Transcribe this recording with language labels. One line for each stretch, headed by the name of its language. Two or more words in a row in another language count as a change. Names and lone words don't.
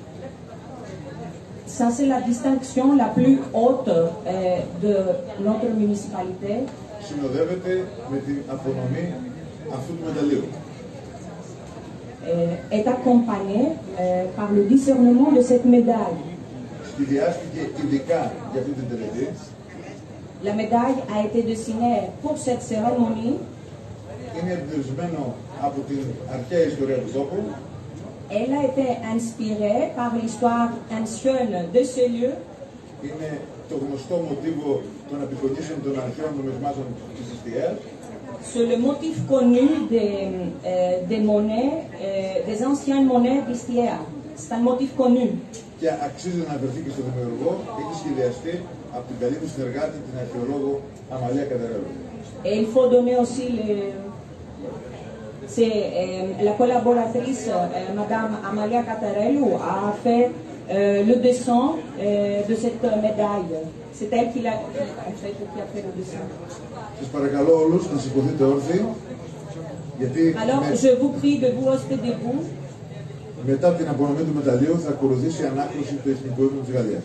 French: Ça, c'est la distinction la plus haute de notre municipalité.
Greek: συνοδεύεται με την απονομή αυτού του μεταλλείου.
French: Est accompagnée par le discernement de cette médaille.
Greek: Σχεδιάστηκε ειδικά για αυτή την τελετή.
French: La médaille a été dessinée pour cette cérémonie.
Greek: Είναι εμπνευσμένο από την αρχαία ιστορία του τόπου.
French: Elle a été inspirée par l'histoire ancienne de ce lieu.
Greek: Είναι το γνωστό μοτίβο των απεικονίσεων των αρχαίων νομισμάτων της Εστίας.
French: C'est le motif connu des monnaies, des anciennes monnaies d'Istia. C'est un motif connu.
Greek: Και αξίζει να αναφερθεί και στο δημιουργό, έχει σχεδιαστεί από την καλή του συνεργάτη, την αρχαιολόγο Αμαλία Κατερέλου.
French: Et il faut donner aussi la collaboratrice, Madame Amalia Cattarello, a fait le dessin de cette médaille. C'est elle qui a fait le dessin.
Greek: Σας παρακαλώ όλους να σηκωθείτε όρθιοι, γιατί
French: Alors, je vous prie de vous rester debout.
Greek: μετά την απονομή του μεταλλείου θα ακολουθήσει η ανάκριση του Εθνικού Ύμνου της Γαλλίας.